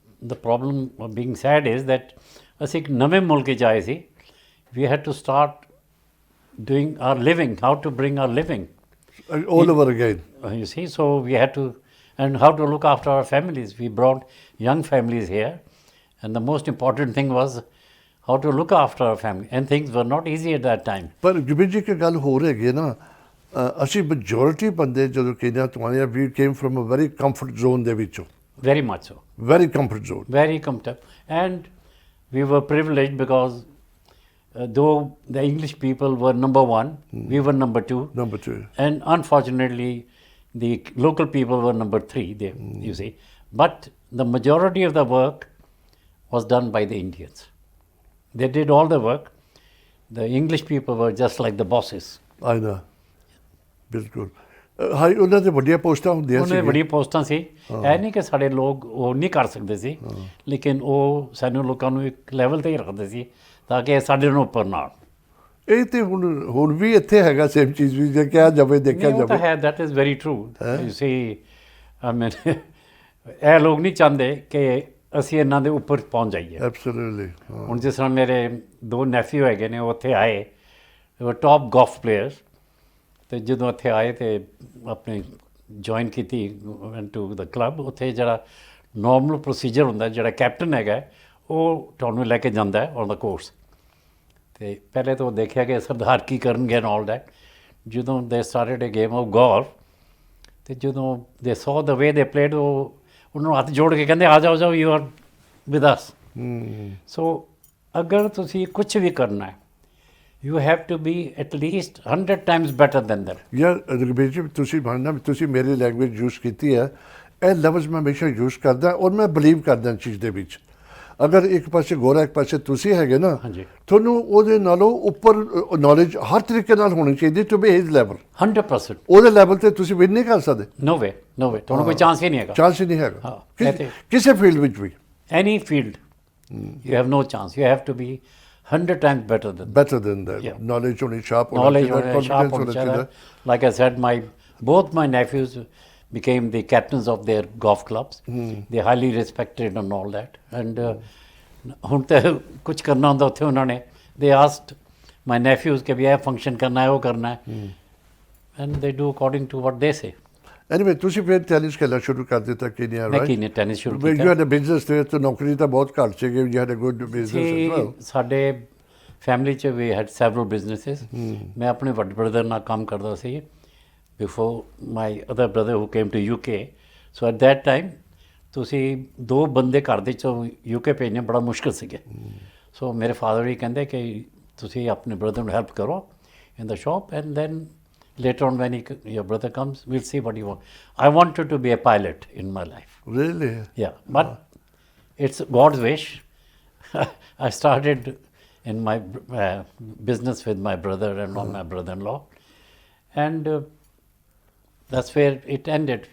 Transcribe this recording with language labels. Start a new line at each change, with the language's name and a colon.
English: the problem of being sad is that ਅਸੀਂ ਇੱਕ ਨਵੇਂ ਮੁਲਕ 'ਚ ਆਏ ਸੀ. We had to start doing our living, how to bring our living. All over again. You see, so we had to, and how to look after our families. We brought young families here, and the most important thing was how to look after our family. And things were not easy at that time.
Punjabi: ਪਰ ਜੁਬੀ ਜੀ ਕੀ ਗੱਲ ਹੋ ਰਹੀ ਹੈ ਨਾ ਅਸੀਂ majority ਬੰਦੇ ਜਦੋਂ ਕੇਨੀਆ ਤੋਂ ਆਏ
English: we came from a very comfort zone
Punjabi: ਦੇ ਵਿੱਚੋਂ.
English: Very much so. Very comfort zone. Very comfortable. And we were privileged because though the English people were number one, we were number two. Number two. And unfortunately, the local people were number three, they, you see. But the majority of the work was done by the Indians. They did all the work. The English people were just like the bosses. I know.
Punjabi: ਬਿਲਕੁਲ. High ਉਹਨਾਂ ਦੇ ਵੱਡੀਆਂ ਪੋਸਟਾਂ ਹੁੰਦੀਆਂ ਉਹਨਾਂ ਸੀ. ਦੀ ਬੜੀਆਂ ਪੋਸਟਾਂ ਸੀ. ਇਹ ਨਹੀਂ ਕਿ ਸਾਡੇ ਲੋਕ ਉਹ ਨਹੀਂ ਕਰ ਸਕਦੇ ਸੀ, ਲੇਕਿਨ ਉਹ ਸਾਨੂੰ ਲੋਕਾਂ ਨੂੰ ਇੱਕ ਲੈਵਲ 'ਤੇ ਹੀ ਰੱਖਦੇ ਸੀ ਤਾਂ ਕਿ ਸਾਡੇ ਨੂੰ ਉੱਪਰ ਨਾ ਆਉਣ. ਇਹ ਤੇ ਹੁਣ ਵੀ ਇੱਥੇ ਹੈਗਾ ਸੇਮ ਚੀਜ਼ ਵੀ ਜੇ ਕਿਹਾ ਜਾਵੇ ਦੇਖਿਆ ਨਹੀਂ, ਉਹ ਤਾਂ ਜਾਵੇ.
English: ਹੈ, that is very true. You see, I mean
Punjabi: ਇਹ ਲੋਕ ਨਹੀਂ ਚਾਹੁੰਦੇ ਕਿ ਅਸੀਂ ਇਹਨਾਂ ਦੇ ਉੱਪਰ ਪਹੁੰਚ ਜਾਈਏ.
English: Absolutely.
Punjabi: ਹੁਣ ਜਿਸ ਤਰ੍ਹਾਂ ਮੇਰੇ ਦੋ ਨੈਫਿਊ ਹੈਗੇ ਨੇ, ਉਹ ਉੱਥੇ ਆਏ, ਉਹ
English: top golf players,
Punjabi: ਅਤੇ ਜਦੋਂ ਇੱਥੇ ਆਏ ਅਤੇ ਆਪਣੇ ਜੁਆਇਨ ਕੀਤੀ
English: To the club.
Punjabi: ਉੱਥੇ ਜਿਹੜਾ ਨੋਰਮਲ ਪ੍ਰੋਸੀਜਰ ਹੁੰਦਾ, ਜਿਹੜਾ ਕੈਪਟਨ ਹੈਗਾ ਉਹ ਤੁਹਾਨੂੰ ਲੈ ਕੇ ਜਾਂਦਾ
English: On the course.
Punjabi: ਅਤੇ ਪਹਿਲੇ ਤਾਂ ਉਹ ਦੇਖਿਆ ਕਿ ਸਰਦਾਰ ਕੀ ਕਰਨਗੇ
English: And all that.
Punjabi: ਜਦੋਂ
English: they started a game of golf,
Punjabi: ਅਤੇ ਜਦੋਂ
English: they saw the way they played,
Punjabi: ਉਹ ਉਹਨਾਂ ਨੂੰ ਹੱਥ ਜੋੜ ਕੇ ਕਹਿੰਦੇ ਆ ਜਾਓ
English: You are with us.
Punjabi: ਸੋ ਅਗਰ ਤੁਸੀਂ ਕੁਛ ਵੀ ਕਰਨਾ ਹੈ,
English: you have to be at least 100 times better than them.
Punjabi: ਯਾਰ ਰਗਬੀਰ ਜੀ ਤੁਸੀਂ ਮੰਨਣਾ ਤੁਸੀਂ ਮੇਰੀ ਲੈਂਗੁਏਜ ਯੂਜ਼ ਕੀਤੀ ਹੈ, ਇਹ ਲਫ਼ਜ਼ ਮੈਂ ਹਮੇਸ਼ਾ ਯੂਜ਼ ਕਰਦਾ ਔਰ ਮੈਂ ਬਿਲੀਵ ਕਰਦਾ ਚੀਜ਼ ਦੇ ਵਿੱਚ. ਅਗਰ ਇੱਕ ਪਾਸੇ ਗੋਰਾ ਇੱਕ ਪਾਸੇ ਤੁਸੀਂ ਹੈਗੇ ਨਾ, ਤੁਹਾਨੂੰ ਉਹਦੇ ਨਾਲੋਂ ਉੱਪਰ ਨੌਲੇਜ ਹਰ ਤਰੀਕੇ ਨਾਲ ਹੋਣੀ ਚਾਹੀਦੀ
English: To be his level.
Punjabi: 100%. ਉਹਦੇ ਲੈਵਲ ਤੇ ਤੁਸੀਂ ਵਿਨ ਨਹੀਂ ਕਰ ਸਕਦੇ.
English: no way
Punjabi: ਤੁਹਾਨੂੰ ਕੋਈ ਚਾਂਸ ਹੀ ਨਹੀਂ ਹੈਗਾ. ਚਾਂਸ ਹੀ ਨਹੀਂ ਹੈਗਾ ਕਿਸੇ ਫੀਲਡ ਵਿੱਚ ਵੀ.
English: Any field you have no chance. You have to be 100 times better than that. Yeah. Knowledge only sharp. Knowledge only sharp on each other. Like I said, both my nephews became the captains of their golf clubs. They highly respected and all that.
Punjabi: And ਹੁਣ ਤਾਂ ਕੁਝ ਕਰਨਾ ਹੁੰਦਾ ਉੱਥੇ ਉਹਨਾਂ ਨੇ,
English: they asked my nephews
Punjabi: ਕਿ ਵੀ ਇਹ ਫੰਕਸ਼ਨ ਕਰਨਾ ਹੈ, ਉਹ ਕਰਨਾ ਹੈ,
English: and they do according to what they say.
Punjabi: Anyway, ਤੁਸੀਂ ਫਿਰ ਟੈਨਿਸ ਖੇਡਣਾ ਸ਼ੁਰੂ ਕਰ ਦਿੱਤਾ ਕੇਨੀਆ, ਰਾਈਟ? ਮੈਂ ਕੇਨੀਆ ਟੈਨਿਸ ਸ਼ੁਰੂ ਕੀਤਾ.
English: You had a business there,
Punjabi: ਤਾਂ ਨੌਕਰੀ ਤਾਂ ਬਹੁਤ ਘੱਟ ਸੀਗੀ.
English: You had a good business as well.
Punjabi: ਸਾਡੇ ਫੈਮਿਲੀ 'ਚ
English: we had several businesses.
Punjabi: ਮੈਂ ਆਪਣੇ ਵੱਡੇ ਬ੍ਰਦਰ ਨਾਲ ਕੰਮ ਕਰਦਾ ਸੀ
English: before my other brother who came to UK. So at that time
Punjabi: ਤੁਸੀਂ ਦੋ ਬੰਦੇ ਘਰ ਦੇ 'ਚੋਂ UK ਭੇਜਣੇ ਬੜਾ ਮੁਸ਼ਕਿਲ ਸੀਗੇ. ਸੋ ਮੇਰੇ ਫਾਦਰ ਵੀ ਕਹਿੰਦੇ ਕਿ ਤੁਸੀਂ ਆਪਣੇ ਬ੍ਰਦਰ ਨੂੰ ਹੈਲਪ ਕਰੋ
English: in the shop, and then later on when your brother comes, we'll see what you want. I wanted to be a pilot in my life. Really? Yeah, but it's God's wish. I started in my business with my brother and my brother-in-law, and that's where it ended.